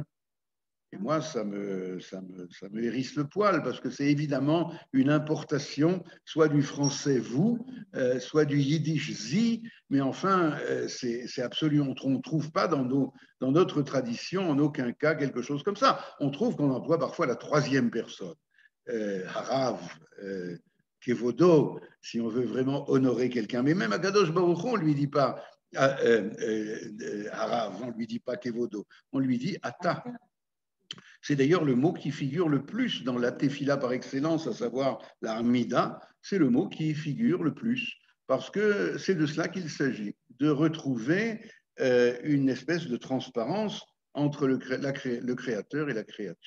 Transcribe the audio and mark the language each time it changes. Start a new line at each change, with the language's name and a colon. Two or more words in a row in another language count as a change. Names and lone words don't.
French: Et moi, ça me hérisse le poil parce que c'est évidemment une importation, soit du français vous, soit du yiddish zi, mais enfin, c'est absolument, on ne trouve pas dans notre tradition en aucun cas quelque chose comme ça. On trouve qu'on emploie parfois la troisième personne,
Hebrew: הרב, כבודו,
French: si on veut vraiment honorer quelqu'un. Mais même à Kadosh Baruch Hu, on ne lui dit pas harav, on ne lui dit pas kevodo, on lui dit ata. C'est d'ailleurs le mot qui figure le plus dans la tefila par excellence, à savoir la Hamida, c'est le mot qui figure le plus, parce que c'est de cela qu'il s'agit, de retrouver une espèce de transparence entre le créateur et la créature.